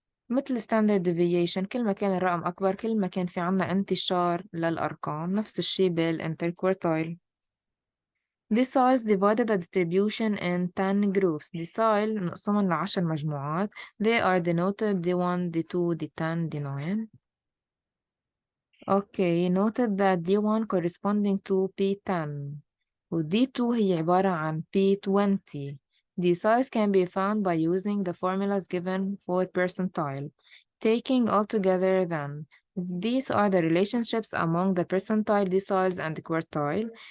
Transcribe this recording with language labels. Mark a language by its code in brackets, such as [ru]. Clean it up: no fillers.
[ar] مثل standard deviation، كل ما كان الرقم أكبر كل ما كان في عنا انتشار للأرقام. نفس الشيء بالinterquartile. [en] Deciles divided the distribution in 10 groups. [ar] Decile نقسمهم ل10 مجموعات. [en] They are denoted D1, D2, D10, D9. Okay, noted that D1 corresponding to P10 [ar] و D2 هي عبارة عن P20. [en] Deciles can be found by using the formulas given for percentile. Taking all together then, these are the relationships among the percentile, deciles, and quartile.